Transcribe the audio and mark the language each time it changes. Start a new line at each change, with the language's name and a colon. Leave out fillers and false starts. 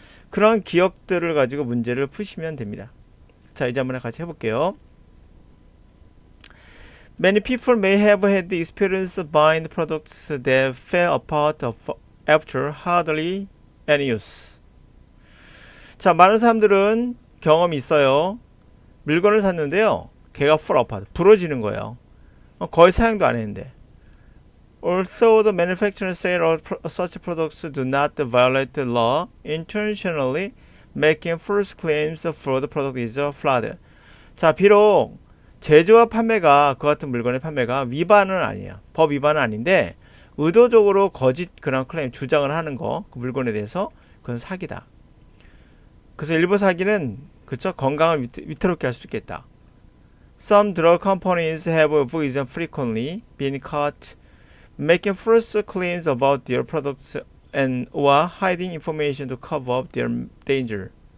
Korean: 그런 기억들을 가지고 문제를 푸시면 됩니다. 자, 이제 한번 같이 해볼게요.
English: Many people may have had the experience buying products that fell apart after hardly any use.
Korean: 자, 많은 사람들은 경험이 있어요. 물건을 샀는데요, 걔가
English: fall apart,
Korean: 부러지는 거예요. 거의 사용도 안 했는데.
English: Although the manufacturers say such products do not violate the law, intentionally making false claims for the product is a fraud.
Korean: 자, 비록 제조와 판매가 그 같은 물건의 판매가 위반은 아니에요. 법 위반은 아닌데 의도적으로 거짓 그런 클레임 주장을 하는 거, 그 물건에 대해서 그건 사기다. 그래서 일부 사기는 그쵸, 건강을 위태롭게 할 수 있겠다.
English: Some drug companies have frequently been caught making false claims about their products and or hiding information to cover up their danger.